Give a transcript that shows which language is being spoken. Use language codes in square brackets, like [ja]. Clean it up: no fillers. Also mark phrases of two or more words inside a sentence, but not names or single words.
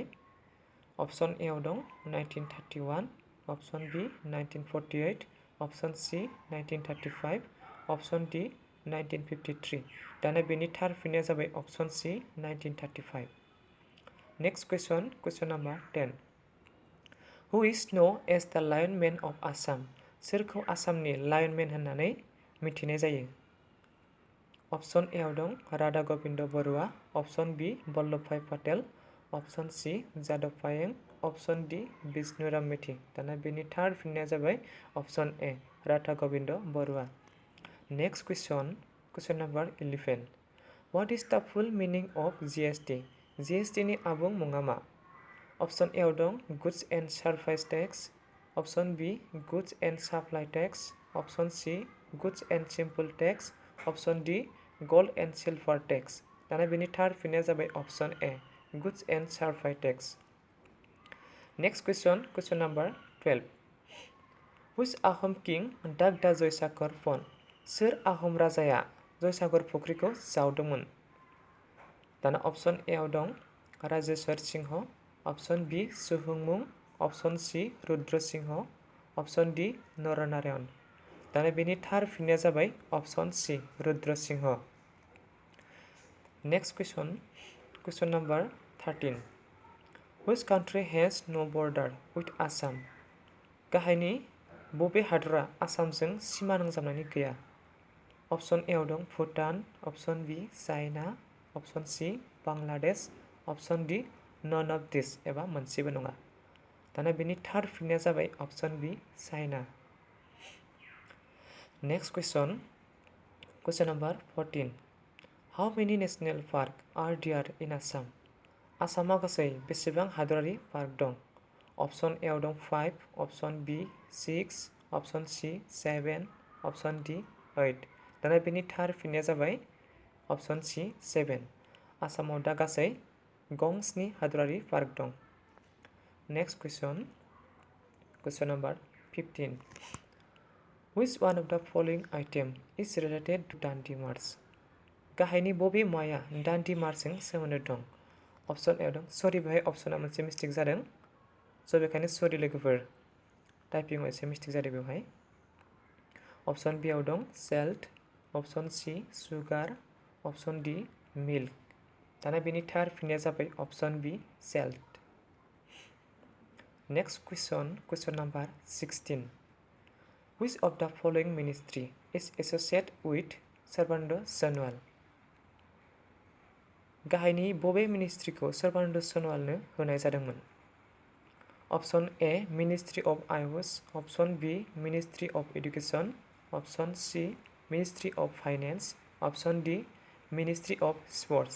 [en] option A [brx] आव दं [en] 1931, option B 1948, option C 1935, option D 1953. [brx] दाना बेनि थार फिननाया जाबाय [en] option C 1935. Next question number 10. Who is known as the Lion Man of Assam? [brx] सोरखौ आसामनि [en] Lion Man [brx] होननानै मिथिनाय जायो? [en] option A [brx] आव दं [en] Radha Govind Baruah, option B Vallabhbhai Patel, Option C Jadav Payeng, option D Bishnuram Medhi. [brx] दाना बेनि थार फिननाया जाबाय [en] option A Radha Govind Baruah. Next question number 11. What is the full meaning of GST? [brx] जीएसटी नि आबुं मुङा मा? [en] option A [brx] आव दं [en] goods and service tax, option B goods and supply tax, option C goods and simple tax, option D gold and silver tax. [brx] दाना बेनि थार फिननाया जाबाय [en] option A goods and service tax. Next question number 12. Which Ahom king dug the जयसागर pond? [brx] सोर आहम राजाया जयसागर फुख्रिखौ जावदोंमोन? [en] दाना option A [brx] आव दं [en] Rajeshwar Singh, option B Suhungmung, option C Rudra Singh, option D Naranarayan. [brx] दाना बेनि थार फिननाया जाबाय [en] option C Rudra Singh. Next question number 13. Which country has no border with Assam? [brx] गाहायनि बबे हादरा आसामजों सिमा नांजाबनानै गैया? [en] option A [brx] आव दं [en] Bhutan, option B China, option C Bangladesh, option D none of this [brx] एबा मोनसेबो नङा। दाना बेनि थार फिननाया जाबाय [en] option B China. Next question number 14. How many national park are there in Assam? [brx] आसामाव गासै बेसेबां हादरारि पार्क दं? [en] option A [brx] आव दं [en] 5, option B 6, option C 7, option D 8. [brx] दाना बेनि थार फिननाया जाबाय [en] option C 7. [brx] आसामाव दा गासै गं 7 हादरारि पार्क दं। [en] Next question number 15. Which one of the following item is related to दान्दी मार्च? [brx] गाहायनि बबे मुवाया दान्दी मार्चजों सोमोन्दो दं? [en] option A [brx] दं सरि बेहाय अप्शना मोनसे मिस्टेक जादों, स' बेखायनो सरि लोगोफोर टाइपिंआव एसे मिस्टेक जादों बेवहाय। [en] option B [brx] आव दं [en] salt, option C sugar, option D milk. [brx] दाना बेनि थार फिननाया जाबाय [en] option B salt. Next question number 16. Which of the following ministry is associated with सर्बानन्द सनोवाल? [brx] गाहायनि बबे मिनिस्ट्रिखौ सर्बानन्द सनोवालनो होनाय जादोंमोन? [en] Option A Ministry of AYUSH, option B Ministry of Education, option C Ministry of Finance, option D Ministry of Sports.